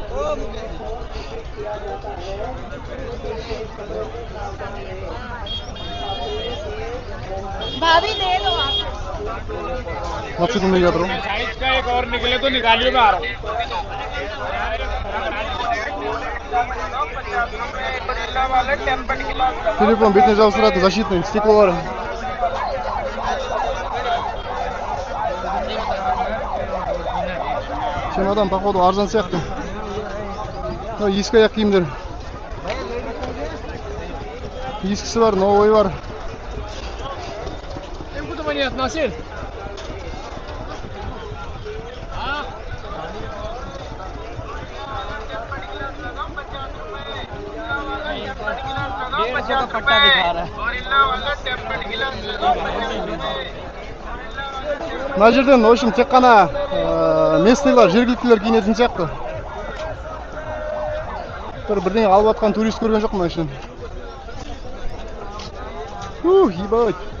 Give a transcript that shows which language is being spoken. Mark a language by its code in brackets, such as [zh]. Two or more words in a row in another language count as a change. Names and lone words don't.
[hi] भाभी दे दो आप मच्छी तुम नहीं जाते रहो साइज का एक और निकले तो निकालिए, मैं आ रहा हूँ। [kk] Телефон бетіне жабыстырады, [ru] защитный стеклолары. [kk] Чемодан, походу, арзан сияқты. Ескі аяқ киімдер. Ескісі бар, новый бар. [ru] Куда мне относил? [hi] पट्टा दिखा रहा है। [kk] Мына жерден, [ru] в общем, [kk] тек қана местныйлар, жергіліктілер киінетін сияқты. Бірдеңе алып атқан турист көрген жоқ мына ішінен. [ru] Ебать.